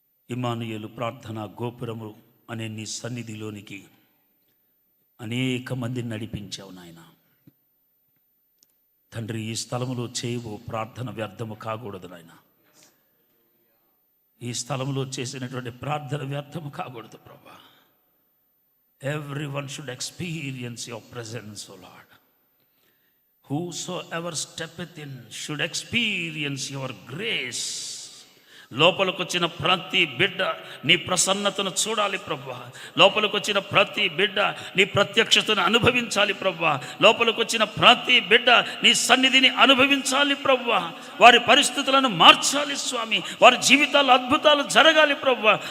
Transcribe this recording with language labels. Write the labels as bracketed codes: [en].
[te] ఇమానుయేలు ప్రార్థన గోపురము అనే నీ సన్నిధిలోనికి అనేక మందిని నడిపించావు నాయన. తండ్రి, ఈ స్థలములో చేయవు ప్రార్థన వ్యర్థము కాకూడదు నాయన. ఈ స్థలంలో చేసినటువంటి ప్రార్థన వ్యర్థము కాకూడదు ప్రభా. [en] Everyone should experience your presence, O Lord. Whosoever steppeth in should experience your grace. [te] లోపలికి వచ్చిన ప్రతి బిడ్డ నీ ప్రసన్నతను చూడాలి ప్రభువా. లోపలికి వచ్చిన ప్రతి బిడ్డ నీ ప్రత్యక్షతను అనుభవించాలి ప్రభువా. లోపలికి వచ్చిన ప్రతి బిడ్డ నీ సన్నిధిని అనుభవించాలి ప్రభువా. వారి పరిస్థితులను మార్చాలి స్వామి. వారి జీవితాల్లో అద్భుతాలు జరగాలి ప్రభువా.